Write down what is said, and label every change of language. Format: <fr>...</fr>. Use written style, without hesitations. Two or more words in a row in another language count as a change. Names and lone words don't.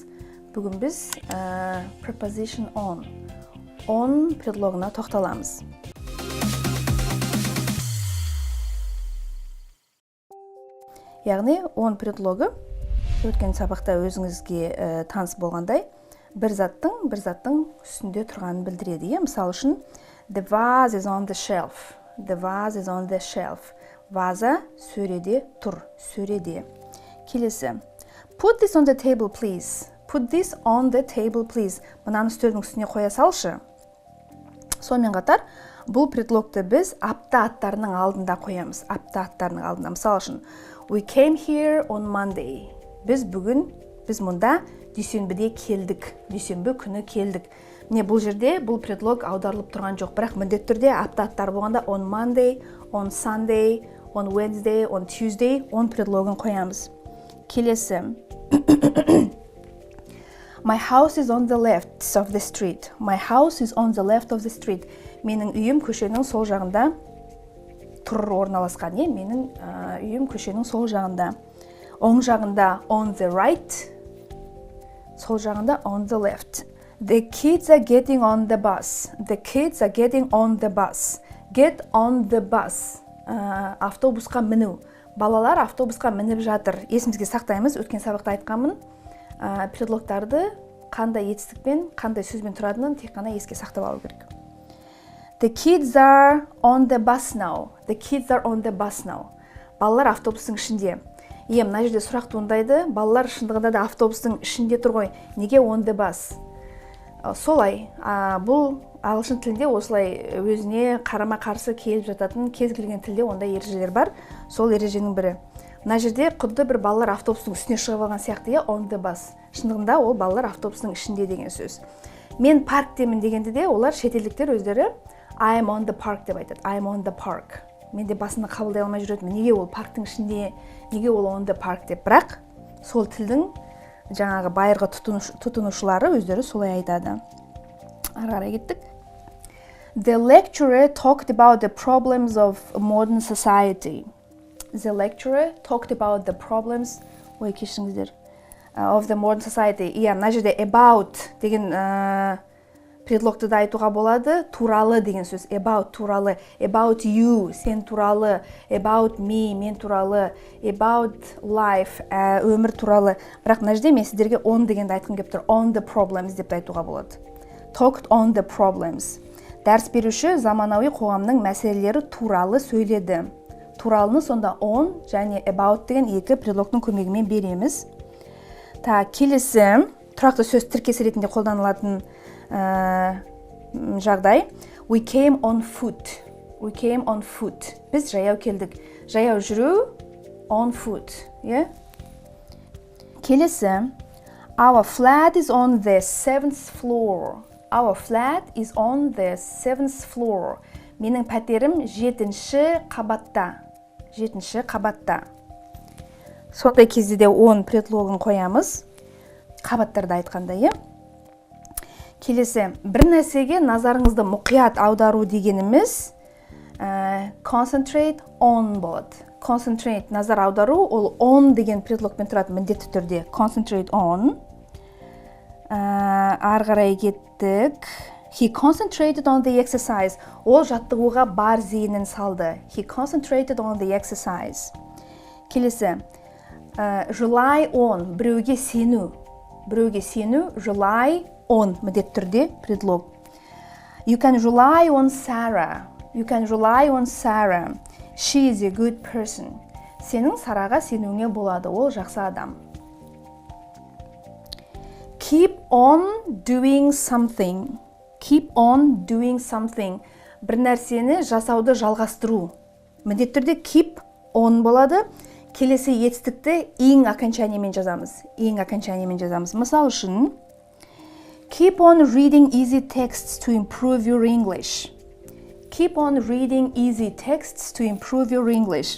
<kk>Бүгін біз</kk> <en>preposition on</en> <kk>предлогына тоқталамыз. Яғни on предлогы өткен сабақта өзіңізге таныс болғандай, бір заттың үстінде тұрғанын білдіреді. Мысалы үшін,</kk> <en>the vase is on the shelf. The vase is on the shelf.</en> <kk>Ваза сөреде тұр, сөреде. Келесі.</kk> <en>Put this on the table, please. Put this on the table, please.</en> <kk>Мынаны үстелдің үстіне қоя салшы. Сонымен қатар, бұл предлогты біз апта аттарының алдында қоямыз. Апта аттарының алдында. Мысалы үшін,</kk> <en>we came here on Monday.</en> <kk>Біз мұнда дүйсенбіде келдік. Дүйсенбі күні келдік. Міне бұл жерде бұл предлог аударылып тұрған жоқ, бірақ міндетті түрде апта аттар болғанда</kk> <en>on Monday, on Sunday, on Wednesday, on Tuesday,</en> <kk>on предлогын қоямыз. Келесі.</kk> <en>My house is on the left of the street. My house is on the left of the street.</en> <kk>Менің үйім көшенің сол жағында орналасқан. Менің үйім көшенің сол жағында. Оң жағында</kk> <en>on the right,</en> <kk>сол жағында</kk> <en>on the left. The kids are getting on the bus. The kids are getting on the bus. Get on the bus.</en> <kk>Автобусқа міну. Балалар автобусқа мініп жатыр. Есімізге сақтаймыз, өткен сабақта айтқанмын. Предлогтарды қандай етістікпен, қандай сөзбен тұратынын тек қана еске сақтап алу керек.</kk> <en>The kids are on the bus now. The kids are on the bus now.</en> <kk>Балалар автобустың ішінде. Мына жерде сұрақ туындайды. Балалар шындығында да автобустың ішінде тұр ғой.</kk> <en>Неге on the bus?</en> <kk>Солай, бұл ағылшын тілінде осылай өзіне қарама-қарсы келіп жататын кез келген тілде ондай ережелер бар. Сол ереженің бірі. Мына жерде құдды бір балалар автобустың үстіне шығып алған сияқты,</kk> <en>on the bus.</en> <kk>Шындығында ол балалар автобустың ішінде деген сөз. Мен парктемін дегенде де олар шетелдіктер өздері</kk> <en>I am on the park</en> <kk>деп айтады.</kk> <en>I am on the park.</en> <kk>Мен де басында қабылдай алмай жүретінмін. Неге ол парктың ішінде, неге ол</kk> <en>on the park</en> <kk>деп. Бірақ сол тілдің жаңағы байырғы тұтынушылары өздері солай айтады. Ары қарай кеттік.</kk> <en>The lecturer talked about the problems of modern society. The lecturer talked about the problems of the modern society.</en> <kk>Мына жерде about деген предлогты да айтуға болады. Туралы деген сөз.</kk> <en>About туралы. About you,</en> <kk>сен туралы.</kk> <en>About me,</en> <kk>мен туралы.</kk> <en>About life,</en> <kk>өмір туралы. Бірақ мына жерде мен сіздерге on дегенді айтқым келіп тұр.</kk> <en>On the problems</en> <kk>деп айтуға болады.</kk> <en>Talked on the problems.</en> <kk>Дәріс беруші заманауи қоғамның мәселелері туралы сөйледі. Туралыны сонда on және about деген екі предлогтың көмегімен береміз. Келесі тұрақты сөз тіркесі ретінде қолданылатын жағдай.</kk> <en>We came on foot. We came on foot.</en> <kk>Біз жаяу келдік. Жаяу жүру</kk> <en>on foot.</en> <kk>Келесі.</kk> <en>Our flat is on the 7th floor. Our flat is on the 7th floor.</en> <kk>Менің пәтерім 7-ші қабатта. 7-ші қабатта. Сондай кезде де on предлогын қоямыз. Қабаттарды айтқанда, Келесі, бір нәрсеге назарыңызды мұқият аудару дегеніміз</kk> <en>concentrate on</en> <kk>болады. Concentrate, назар аудару, ол on деген предлогпен тұрады міндетті түрде.</kk> <en>Concentrate on.</en> <kk>Ары қарай кеттік.</kk> <en>He concentrated on the exercise.</en> <kk>Ол жаттығуға бар зейінін салды.</kk> <en>He concentrated on the exercise. Келесі, rely on,</en> <kk>біреуге сену. Біреуге сену,</kk> <en>rely on,</en> <kk>міндетті түрде предлог.</kk> <en>You can rely on Sarah. You can rely on Sarah. She is a good person.</en> <kk>Сенің Сараға сенуіңе болады, ол жақсы адам.</kk> <en>Keep on doing something. Keep on doing something.</en> <kk>Бір нәрсені жасауды жалғастыру. Міндетті түрде</kk> <en>keep on</en> <kk>болады. Келесі етістікті ing окончаниемен жазамыз. Ing окончаниемен жазамыз. Мысал үшін,</kk> <en>keep on reading easy texts to improve your English. Keep on reading easy texts to improve your English.</en>